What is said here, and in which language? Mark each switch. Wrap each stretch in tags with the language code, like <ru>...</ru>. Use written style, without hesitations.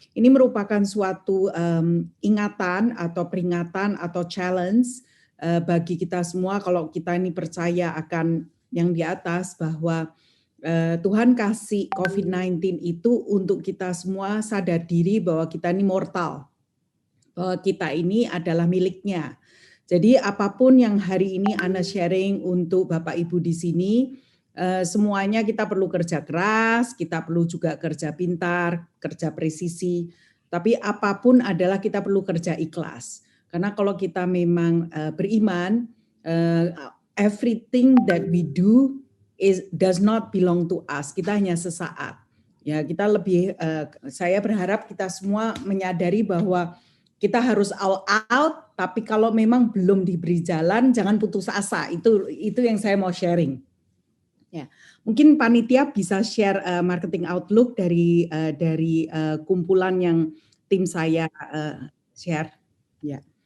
<id>Ini merupakan suatu ingatan atau peringatan atau challenge bagi kita semua kalau kita ini percaya akan yang di atas, bahwa Tuhan kasih COVID-19 itu untuk kita semua sadar diri bahwa kita ini mortal, bahwa kita ini adalah miliknya. Jadi apapun yang hari ini Ana sharing untuk Bapak Ibu di sini, semuanya kita perlu kerja keras, kita perlu juga kerja pintar, kerja presisi, tapi apapun adalah kita perlu kerja ikhlas. Karena kalau kita memang beriman,</id> <en>everything that we do does not belong to us.</en> <id>Kita hanya sesaat. Ya, kita lebih saya berharap kita semua menyadari bahwa kita harus all out, tapi kalau memang belum diberi jalan, jangan putus asa. Itu yang saya mau sharing. Ya, mungkin panitia bisa share marketing outlook dari kumpulan yang tim saya share. Ya.</id>